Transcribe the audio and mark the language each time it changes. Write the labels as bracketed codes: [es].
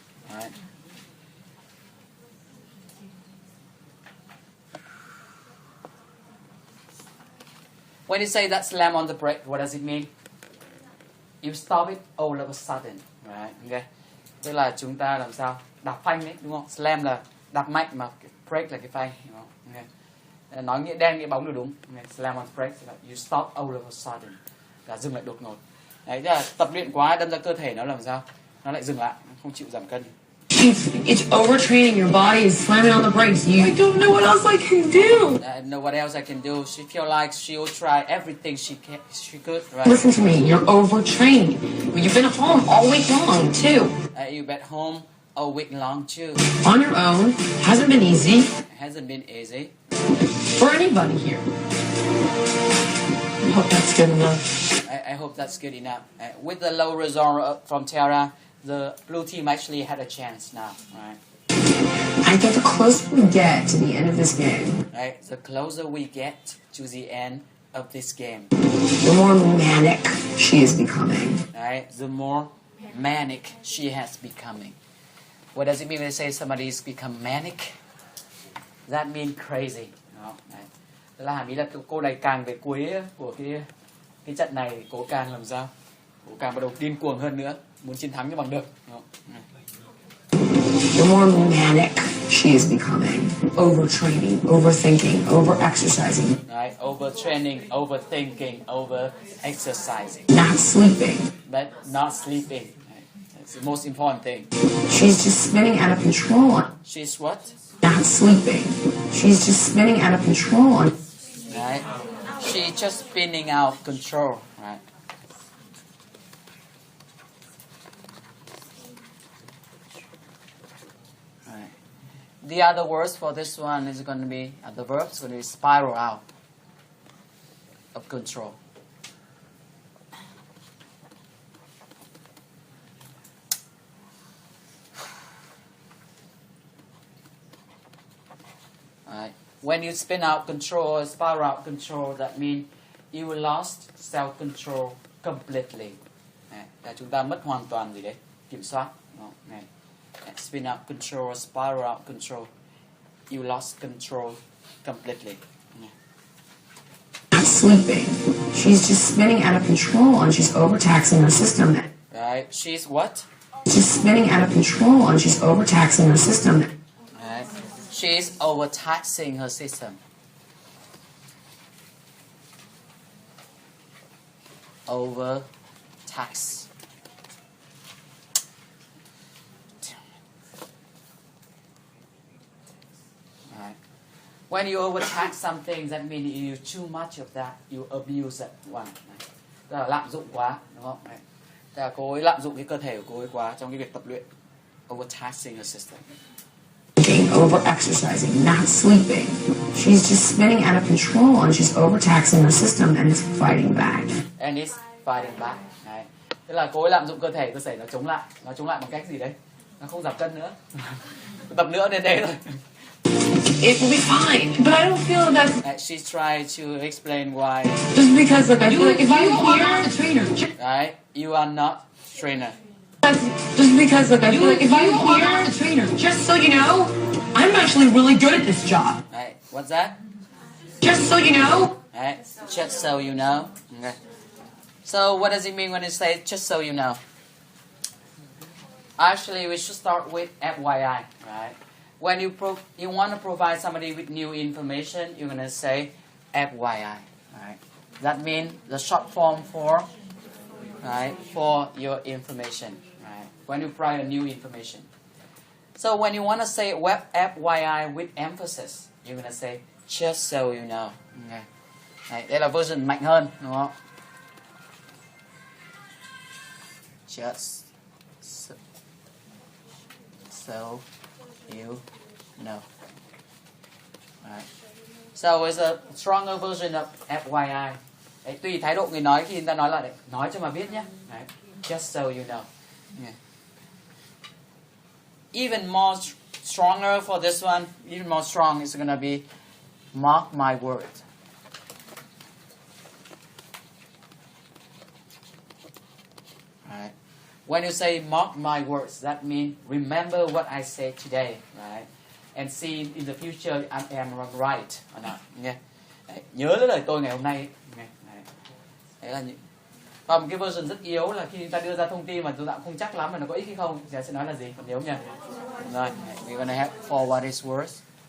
[en] Right. When you say that slam on the brake, what does it mean? You stop it all of a sudden, right? Okay. [vi] Tức là chúng ta làm sao đạp phanh đấy, đúng không? Slam là đạp mạnh mà brake là cái phanh, đúng không? Okay. Nói nghĩa đen nghĩa bóng đều đúng. Okay. Slam on brake là [en] you stop all of a sudden, [vi] là dừng lại đột ngột. Đấy, tức là tập luyện quá đâm ra cơ thể nó làm sao? Nó lại dừng lại, không chịu giảm cân. [en] It's overtraining your body. Is slamming on the brakes. I don't know what else I can do. I know what else I can do. She feel like she will try everything she could. Right? Listen to me. You're overtraining. You've been home all week long too. You've been home all week long too. On your own. Hasn't been easy. It hasn't been easy. For anybody here. I hope that's good enough. I hope that's good enough. With the low result from Tara, the blue team actually had a chance now, right? I think the closer we get to the end of this game, right? The closer we get to the end of this game, the more manic she is becoming. Right? The more manic she has becoming. What does it mean when they say somebody's become manic? That means crazy. No, right? [vi] Tức là hàm ý là cô này càng về cuối của cái trận này, cô càng làm sao? Cô càng bắt đầu điên cuồng hơn nữa, muốn chiến thắng cho bằng được. [en] No. The more manic she is becoming. Overtraining, overthinking, overexercising. Right? Overtraining, overthinking, overexercising. Not sleeping. But not sleeping. Right? That's the most important thing. She's just spinning out of control. She's what? Not sleeping. She's just spinning out of control. Right? She's just spinning out of control. Right? The other words for this one is going to be, the verb is going to be spiral out of control. When you spin out control or spiral out control, that means you lost self-control completely. [vi] Đấy, là chúng ta mất hoàn toàn gì đấy, kiểm soát. Đấy. [en] Spin out control or spiral out control, you lost control completely. Not sleeping. She's just spinning out of control and she's overtaxing her system. Right, she's what? She's spinning out of control and she's overtaxing her system. Right. She's overtaxing her system. Overtax. Right. When you overtax something, that means you use too much of that, you abuse that one. [vi] Tức là lạm dụng quá, đúng không? Đấy. Tức là cô ấy lạm dụng cái cơ thể của cô ấy quá trong cái việc tập luyện. [en] Overtaxing her system. Over-exercising, not sleeping. She's just spinning out of control and she's overtaxing her system and is fighting back. And it's fighting back. Đấy. [vi] Tức là cô ấy lạm dụng cơ thể nó chống lại. Nó chống lại bằng cách gì đấy? Nó không giảm cân nữa. Tập nữa đến đây rồi. [en] It will be fine, but I don't feel that's. She's trying to explain why. Just because, like, I feel like if you are not a trainer. Right? You are not a trainer. That's just because, like, I feel like if you are not a trainer. Just so you know, I'm actually really good at this job. Right? What's that? Just so you know. Right? Just so you know. Okay. So what does it mean when it says just so you know? Actually, we should start with FYI, right? When you want to provide somebody with new information, you're gonna say FYI, right? That means the short form for, right, for your information, right? When you provide new information. So when you want to say FYI with emphasis, you're gonna say just so you know. Okay. [vi] Đấy, đây là version mạnh hơn, đúng không? [en] Just so you know. Right. So it's a stronger version of FYI. [vi] Đấy, tùy thái độ người nói, khi người ta nói là nói cho mà biết nhé. [en] Đấy. Just so you know. Yeah. Even more stronger for this one, even more strong is going to be mark my words. Right. When you say mark my words, that means remember what I said today, right? And see in the future I am right or not. Nghe. [vi] Đấy, nhớ lời tôi ngày hôm nay. Nghe. Đấy là những. Còn cái version rất yếu là khi ta đưa ra thông tin mà chúng ta không chắc lắm mà nó có ích hay không, thì sẽ nói là gì? Còn nhớ nha. [en] Rồi, we're gonna have for what is worth.